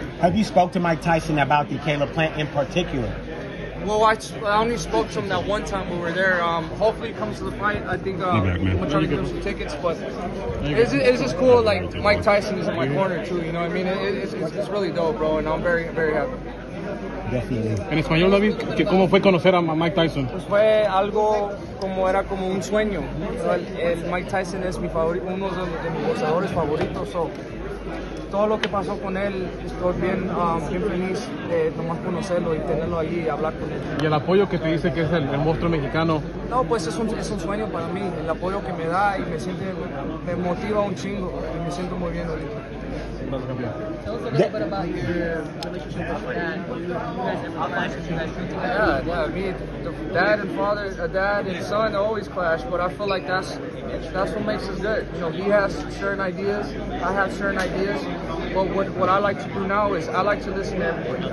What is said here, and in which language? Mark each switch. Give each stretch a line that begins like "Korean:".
English: Have you spoke to Mike Tyson about the Caleb Plant in particular? Well, I only spoke to him that one time we were there. Hopefully he comes to the fight. I think I'm going to try to get him some tickets. But it's just cool, like Mike Tyson is in my corner too, you know what I mean? It's really dope, bro, and I'm very, very happy.
Spanish: En español, David, ¿cómo fue conocer a Mike Tyson? Pues fue algo era como un sueño. El Mike Tyson es mi favorito, uno de mis boxeadores favoritos. So, todo lo que pasó con él, estoy bien feliz de nomás conocerlo y tenerlo allí y hablar con él. ¿Y el apoyo que te dice que es el monstruo mexicano? No, pues es un sueño para mí, el apoyo que me da y me motiva un chingo y me siento muy bien ahorita.
English: Tell us a little bit about your relationship with dad. You guys have clashes, you guys train together. Yeah, me, dad and father, dad and son always clash, but I feel like that's what makes us good. You know, he has certain ideas, I have certain ideas, but what I like to do now is I like to listen to everybody.